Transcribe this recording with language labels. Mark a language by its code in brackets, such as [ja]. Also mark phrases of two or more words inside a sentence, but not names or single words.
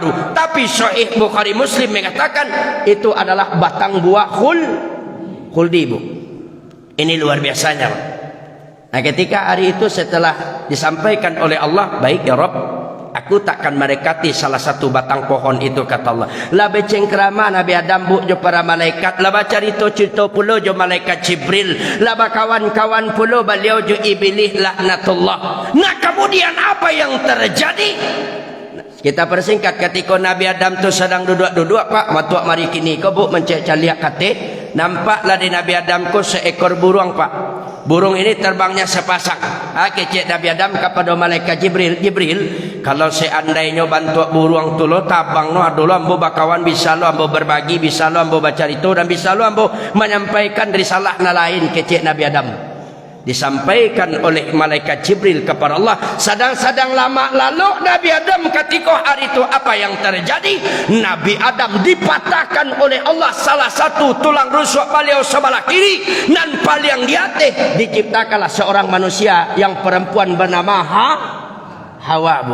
[id] Tapi Sahih Bukhari Muslim mengatakan itu adalah batang buah khuldi Bu. Ini luar biasanya Pak. Nah, ketika hari itu setelah disampaikan oleh Allah, baik [ar] ya Rabb, [id] aku takkan mendekati salah satu batang pohon itu kata Allah. [min] Lah becengkrama Nabi Adam bu jo para malaikat, lah cerita pulo jo malaikat Jibril, lah kawan-kawan pulo beliau jo iblis laknatullah. [id] Nah, kemudian apa yang terjadi? Kita persingkat ketika Nabi Adam tu sedang duduk-duduk Pak, [min] matuak mari kini kau bu mencek caliak kate, [id] nampaklah di Nabi Adam ku seekor burung Pak. Burung ini terbangnya sepasang. [min] Kecek Nabi Adam kepada malaikat Jibril, Kalau seandainya bantu buruang tu lo tabang no ado lo ambo bakawan bisa lo ambo berbagi bisa lo ambo baca itu dan bisa lo ambo menyampaikan risalah na lain kecek Nabi Adam. [id] Disampaikan oleh malaikat Jibril kepada Allah. Sedang-sedang lama lalu Nabi Adam ketika hari itu apa yang terjadi? Nabi Adam dipatahkan oleh Allah salah satu tulang rusuk beliau sebelah kiri dan paling di atas diciptakanlah seorang manusia yang perempuan bernama Hawa bu.